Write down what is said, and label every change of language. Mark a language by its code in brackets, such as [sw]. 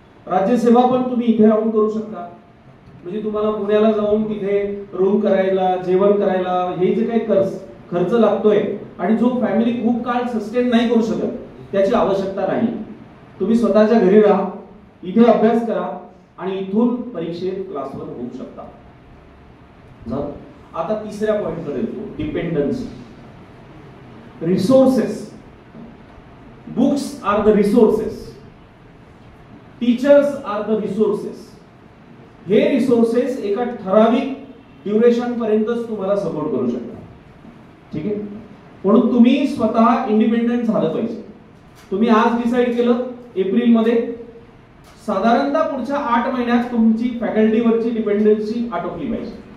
[mr] राज्यसेवा पण तुम्ही इथे राहून करू शकता. म्हणजे तुम्हाला पुण्याला जाऊन तिथे रूम करायला, जेवण करायला हे जे काही खर्च लागतोय आणि जो फॅमिली खूप काळ सस्टेन नाही करू शकत त्याची आवश्यकता नाही. तुम्ही स्वतःच्या घरी राहा, इथे अभ्यास करा आणि इथून परीक्षेत क्लासवर होऊ शकता. आता तिसऱ्या पॉइंट कडे येतो, dependency. Resources. [en] Books are the resources, teachers are the resources. [mr] हे रिसोर्सेस एका ठराविक ड्युरेशन पर्यंतच तुम्हाला सपोर्ट करू शकतात. ठीक आहे. म्हणून तुम्ही स्वतः इंडिपेंडेंट झालं पाहिजे. तुम्ही आज डिसाईड केलं एप्रिल मध्ये, साधारणतः पुढच्या 8 महिन्यात तुमची फॅकल्टीवरची डिपेंडन्सी आटोपली पाहिजे.